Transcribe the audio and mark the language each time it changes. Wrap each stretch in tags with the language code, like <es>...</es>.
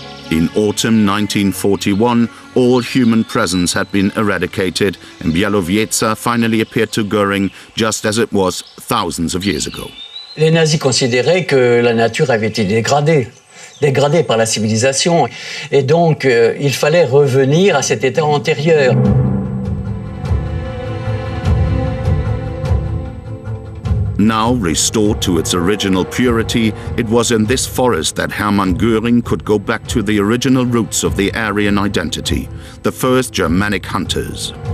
<en>In autumn 1941, all human presence had been eradicated, and Białowieża finally appeared to Göring just as it was thousands of years ago.</en> <fr>Les nazis considéraient que la nature avait été dégradée par la civilisation, et donc il fallait revenir à cet état antérieur.</fr> <en>Now restored to its original purity, it was in this forest that Hermann Göring could go back to the original roots of the Aryan identity, the first Germanic hunters.</en>